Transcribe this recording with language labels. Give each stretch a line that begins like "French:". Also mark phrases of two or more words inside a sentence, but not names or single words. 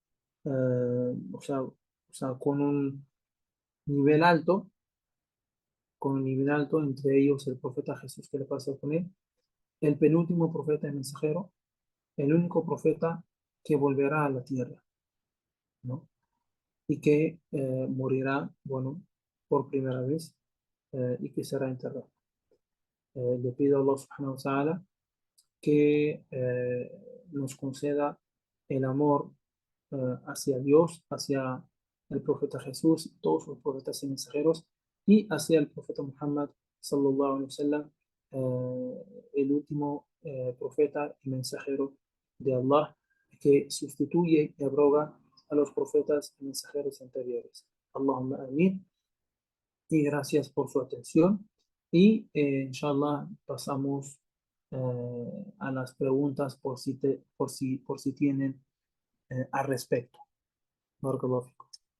Spanish: con un nivel alto, entre ellos el profeta Jesús que le pasó con él, el penúltimo profeta y mensajero, el único profeta que volverá a la tierra, ¿no? Y que morirá, bueno, por primera vez y que será enterrado. Le pido a Allah
Arabic: سبحانه وتعالى
Spanish: que nos conceda el amor hacia Dios, hacia el profeta Jesús, todos los profetas y mensajeros, y hacia el profeta Muhammad
Arabic: صلى الله عليه وسلم,
Spanish: el último profeta y mensajero de Allah, que sustituye y abroga a los profetas y mensajeros anteriores.
Arabic: اللهم آمين.
Spanish: Y gracias por su atención. Y inshallah pasamos a las preguntas por si tienen al respecto.
Arabic: بارك الله فيكم.